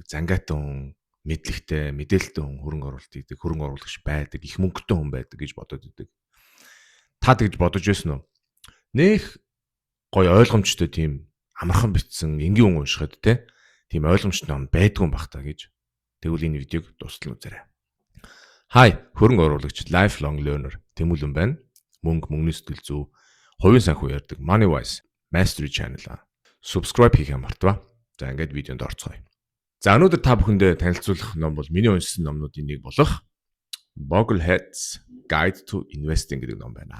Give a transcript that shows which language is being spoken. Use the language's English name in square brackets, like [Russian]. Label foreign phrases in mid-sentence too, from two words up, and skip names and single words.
[Mongolian] Зангаатай хүн, мэдлэгтэй, мэдээлэлтэй хүн хөрөнгө оруулалт хийдэг, хөрөнгө оруулагч байдаг, их мөнгөтэй хүн байдаг гэж бодод идэг. Та тэгж бодож байсан уу? Нэх гоё ойлгомжтой тийм амархан бичсэн энгийн хүн уншихад тийм ойлгомжтой ном байдгүй юм бах та гэж. Тэгвэл энэ видеог дуустал үзээрэй. Хай, хөрөнгө оруулагч [English] lifelong learner [Mongolian] Тэмүүлэн байна. Мөнгөний сэтгэл зүй, хувийн санхүү ярьдаг MoneyWise Mastery Channel. Subscribe хийх юм мартава. За ингээд видеонд орцгоё. За өнөөдөр та бүхэндээ танилцуулах ном бол миний уншсан номнуудын нэг болох Boglehead's Guide to Investing гэдэг ном байна.